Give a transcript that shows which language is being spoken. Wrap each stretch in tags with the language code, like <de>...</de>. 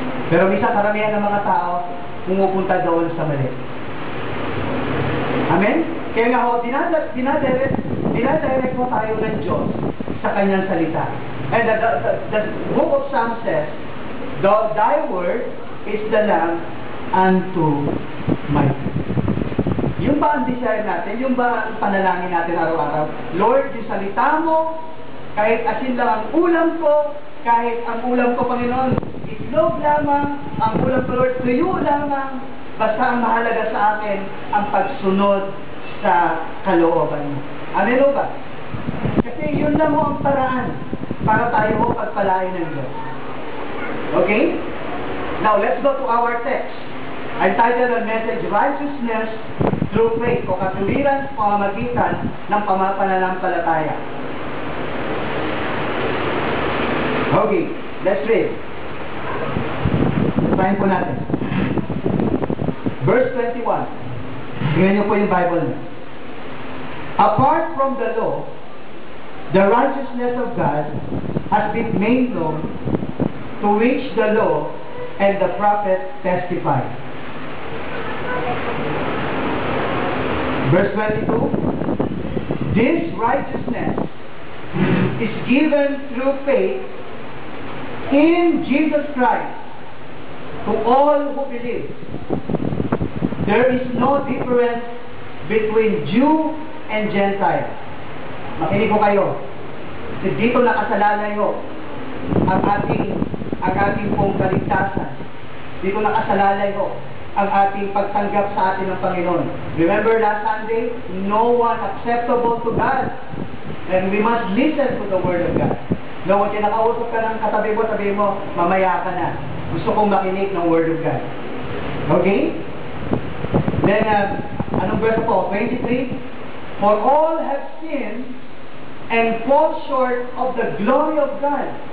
<tl>Pero minsan karamihan ng mga tao pumupunta doon sa mali. Amen? Kaya nga ho, dinadirect mo tayo ng Diyos sa kanyang salita.</tl> <en>And the book of Psalms says, thy word is the lamp unto my feet.</en> <tl>Yung ba ang desire natin? Yung ba ang panalangin natin araw-araw? Lord, yung salita mo, kahit asin lang ang ulam ko, kahit ang ulam ko, Panginoon, itlog lamang, ang ulam ko, Lord, tuyo lamang, basta ang mahalaga sa akin, ang pagsunod sa kalooban mo. Amen o ba? Kasi yun lang mo ang paraan para tayo mo pagpalain ng Diyos.</tl> <en>Okay? Now, let's go to our text. I titled the message, Righteousness Through Faith, o</en> <tl>katuwiran sa pamamagitan ng pananampalataya.</tl> <en>Okay, let's read.</en> <tl>Basahin po natin. Verse 21. Tingnan niyo po yung Bible niyo.</tl> <en>Apart from the law, the righteousness of God has been made known, to which the law and the prophet testify. Verse 22. This righteousness is given through faith in Jesus Christ to all who believe. There is no difference between Jew and Gentile.</en> <tl>Makinig ko kayo. Dito nakasalalay ho ang ating pong kaligtasan. Dito nakasalalay ho ang ating pagtanggap sa atin ng Panginoon.</tl> <en>Remember last Sunday, no one acceptable to God. And we must listen to the Word of God.</en> <tl>No, kung kinakausap ka ng katabi mo, sabi mo, mamaya ka na. Gusto kong makinig ng Word of God. Okay? Then, anong verse po? 23.</tl> <en>For all have sinned and fall short of the glory of God.</en>